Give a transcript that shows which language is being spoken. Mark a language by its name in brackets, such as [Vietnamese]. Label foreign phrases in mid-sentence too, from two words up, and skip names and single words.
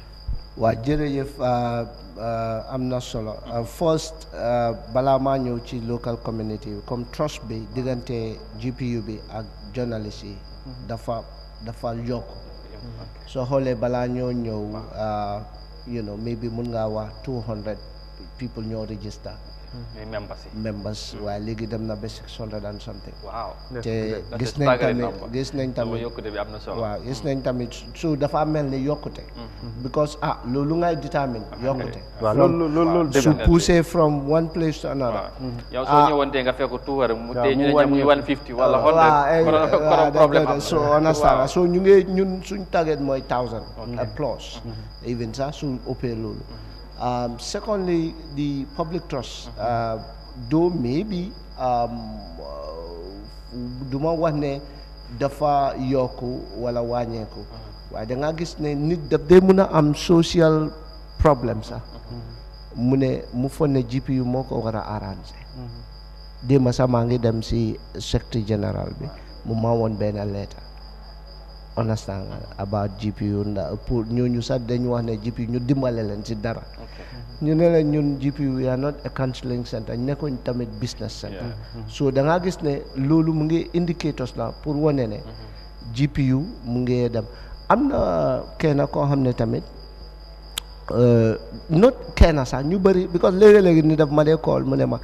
[Wolof] waa jërëjëf am na solo first balaa maa ñëw ci local community bi comme trust bi diggante GPU bi ak journalist yi dafa yokk soo xoolee balaa ñoo ñëw maybe mun ngaa wax 200 people ñoo [English] register members [Wolof] waaye léegi dem na ba [English] 600 and something. [Wolof] Wow. te gis nañ tamit su dafa mel ni yokkute. because loolu ngay determine yokkute. loolu [English] su poussé from one place to another. [Wolof] yow soo ñëwoon tey nga fekk tuwar mu tey ñu ne muy 150 wala 100 problème am. [English] so understand so [Wolof] ñun suñ target mooy [English] 1000 plus even [Wolof] sax su ëppee loolu. [English] Secondly, the public trust. Though maybe [Wolof] duma wax ne dafa yokku wala wàññeeku waaye da nga gis ne nit daf dee mun a am [English] social problem [Wolof] sax mu foog ne GPU moo ko war a arranger. démb sax maa ngi dem si secretary général bi mu ma woon benn lettre [English] understand about GPU [Wolof] pour ñooñu sax dañu wax ne GPU ñu dimbale leen ci dara. ñu ne la ñun GPU [English] we are not a counseling center [Wolof] nekkuñ tamit [English] business center. [Wolof] so da nga gis ne loolu mu ngi indicators la pour wane ne GPU mu ngi dem am na kenn koo xam ne tamit not kenn sax ñu bëri because léegi-léegi ni daf ma dee call mu ne ma